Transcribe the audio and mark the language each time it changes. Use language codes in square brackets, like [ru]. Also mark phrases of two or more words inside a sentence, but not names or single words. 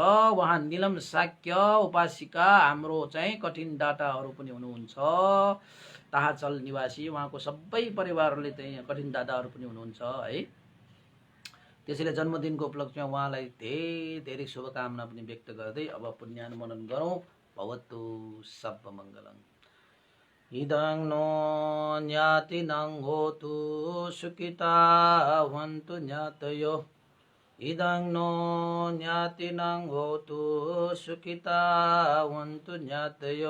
[ne] उहाँ निलम शाक्य उपासिका हाम्रो चाहिँ कठिन दाताहरू पनि हुनुहुन्छ, ताहाचल निवासी उहाँको सबै परिवारले चाहिँ कठिन दाताहरू पनि हुनुहुन्छ है। त्यसैले जन्मदिनको उपलक्ष्यमा उहाँलाई धेरै धेरै शुभकामना पनि व्यक्त गर्दै अब पुण्यानुमोदन गरौँ। [pi] भवतु सर्वमङ्गलम्। इदं नो ज्ञातिनं होतु सुखिता भवन्तु ज्ञातयो। इदं नो ज्ञातिनं होतु सुखिता भवन्तु ज्ञातयो।